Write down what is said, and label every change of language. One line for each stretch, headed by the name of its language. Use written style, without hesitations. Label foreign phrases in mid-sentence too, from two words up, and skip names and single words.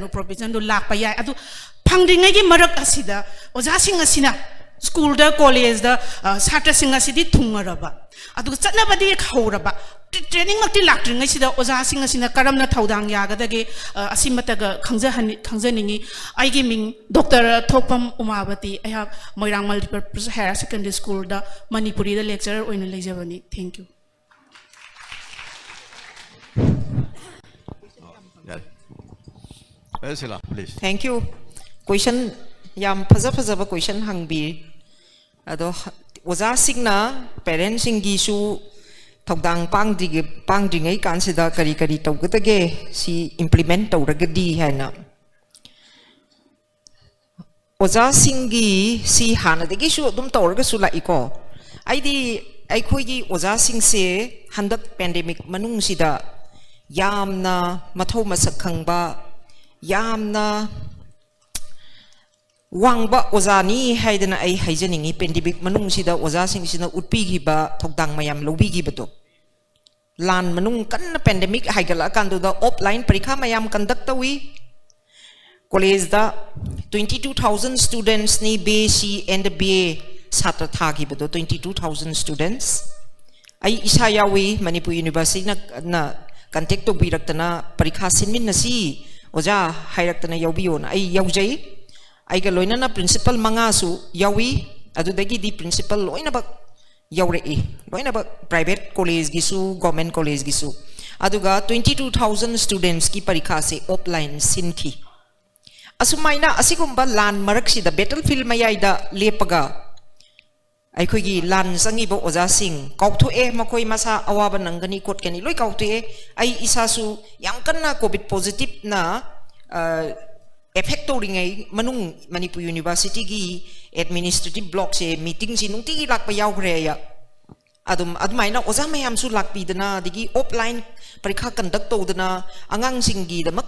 Manipuri: provision do lakpa yai adu phangdingai gi marak asida oja sing asina school da college da satra sing asidi thungaraba adu chatnabadi khawraba training makti laktringai sida oja sing asina karamna thodang yagadage asimataga khangjaningi aigi ming dr thokpam umabati
English: I have
Manipuri: moirang multipurpose higher secondary school da manipuri da lecturer oina leijabani
English: thank you
Manipuri: please
English: thank you
Manipuri: question yam phajaba question hangbi ado oja singna parents singi su thodang pangdingai kansida kari tawgadage si implement tawragadi haina oja singi si hanadagi su dum tawraga su la iko aidi aikhoi gi oja sing se handak pandemic manung sida yamna mathau masak khangba yamna wangba ozani haidana ai haijaningi pandemic manung sida oja sing sina utpi giba thodang mayam lobi gibato lan manung kan pandemic haigala kandu da offline parikha mayam conduct tawi college da 22000 students ni BC and BA satra thagi bado 22000 students ai isa yawi manipur university na contact to biraktana parikha sinmin nasi oja hairaktana yawbiyo na ai yawjai ai ga loina na principal manga su yawi adu dagi di principal loina ba yawre e loina ba
English: private college
Manipuri: gisu
English: government college
Manipuri: gisu aduga 22000 students ki parikha se offline sinki asumai asigumba lan maraksida battlefield mayayda lepaga ꯑꯩꯈꯣꯏꯒꯤ ꯂꯥꯟ ꯆꯪꯉꯤꯕ ꯑꯣꯖꯥꯁꯤꯡ ꯀꯥꯎꯊꯣꯛꯑꯦ ꯃꯈꯣꯏ ꯃꯁꯥ ꯑꯋꯥꯕ ꯅꯪꯒꯅꯤ ꯈꯣꯠꯀꯅꯤ ꯂꯣꯏ ꯀꯥꯎꯊꯣꯛꯑꯦ ꯑꯩ ꯏꯁꯥꯁꯨ ꯌꯥꯝ ꯀꯟꯅ ꯀꯣꯚꯤꯗ ꯄꯣꯖꯤꯇꯤꯚꯅ ꯑꯦꯐꯦꯛ ꯇꯧꯔꯤꯉꯩ ꯃꯅꯨꯡ ꯃꯅꯤꯄꯨꯔ ꯌꯨꯅꯤꯚꯔꯁꯤꯇꯤꯒꯤ ꯑꯦꯗꯃꯤꯅꯤꯁꯇ꯭ꯔꯦꯇꯤꯚ ꯕ꯭ꯂꯣꯛꯁꯦ ꯃꯤꯇꯤꯡꯁꯤ ꯅꯨꯡꯇꯤꯒꯤ ꯂꯥꯛꯄ ꯌꯥꯎꯈ꯭ꯔꯦ ꯑꯩ ꯑꯗꯨꯃꯥꯏꯅ ꯑꯣꯖꯥ ꯃꯌꯥꯝꯁꯨ ꯂꯥꯛꯄꯤꯗꯅ ꯑꯗꯒꯤ ꯑꯣꯐꯂꯥꯏꯟ ꯄꯔꯤꯈꯥ ꯀꯟꯗꯛ ꯇꯧꯗꯅ ꯑꯉꯥꯡꯁꯤꯡꯒꯤꯗꯃꯛꯇ